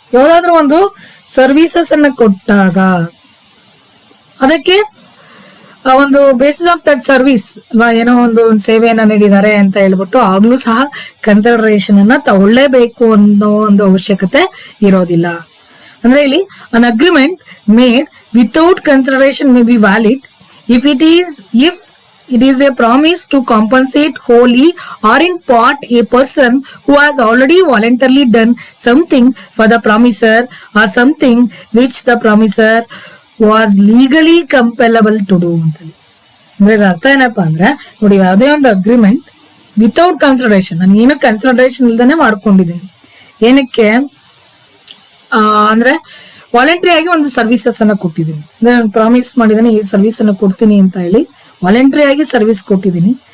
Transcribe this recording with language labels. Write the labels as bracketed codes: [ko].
[kn] ಯಾವ್ದಾದ್ರು ಒಂದು ಸರ್ವಿಸಸ್ ಅನ್ನ ಕೊಟ್ಟಾಗ ಅದಕ್ಕೆ ಒಂದು [en] basis of that service [kn] ಏನೋ ಒಂದು ಸೇವೆಯನ್ನ ನೀಡಿದ್ದಾರೆ ಅಂತ ಹೇಳ್ಬಿಟ್ಟು ಆಗ್ಲೂ ಸಹ ಕನ್ಸಿಡರೇಷನ್ ಅನ್ನ ತಗೊಳ್ಳೇಬೇಕು ಅನ್ನೋ ಒಂದು ಅವಶ್ಯಕತೆ ಇರೋದಿಲ್ಲ. ಅಂದ್ರೆ ಇಲ್ಲಿ [en] An agreement made without consideration may be valid if it is a promise to compensate wholly or in part a person who has already voluntarily done something for the promiser or something which the promiser was legally compellable to do. [kn] ಅಂದ್ರೆ ಅರ್ಥ ಏನಪ್ಪಾ ಅಂದ್ರೆ ನೋಡಿ, ಯಾವುದೇ ಒಂದು [en] agreement without consideration, [kn] ನಾನು ಏನು consideration ಇಲ್ದೇನೆ ಮಾಡ್ಕೊಂಡಿದ್ದೀನಿ. ಏನಕ್ಕೆ ಅಂದ್ರೆ ವಾಲಂಟ್ರಿ ಆಗಿ ಒಂದು ಸರ್ವಿಸಸ್ ಅನ್ನ ಕೊಟ್ಟಿದ್ದೀನಿ. ಅಂದ್ರೆ ನಾನು ಪ್ರಾಮಿಸ್ ಮಾಡಿದ್ದೀನಿ ಈ ಸರ್ವಿಸ್ ಅನ್ನ ಕೊಡ್ತೀನಿ ಅಂತ ಹೇಳಿ ವಾಲಂಟ್ರಿ ಆಗಿ ಸರ್ವಿಸ್ ಕೊಟ್ಟಿದ್ದೀನಿ.